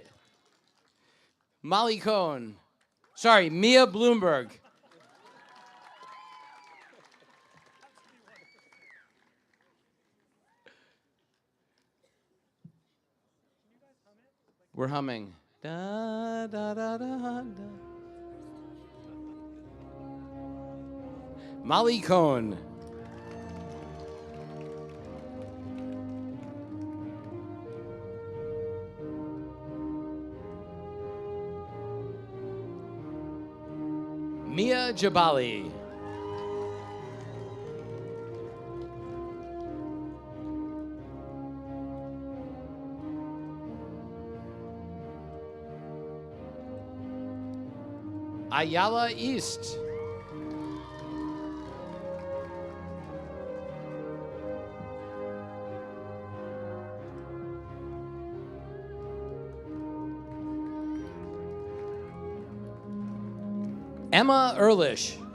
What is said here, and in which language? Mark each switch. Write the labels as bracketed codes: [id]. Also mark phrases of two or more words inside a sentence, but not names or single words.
[en] Molly Cohn. Sorry, Mia Bloomberg. We're humming. Da, da, da, da, da. Molly Cohn. Mia Jabali. Ayala East. Emma Ehrlich.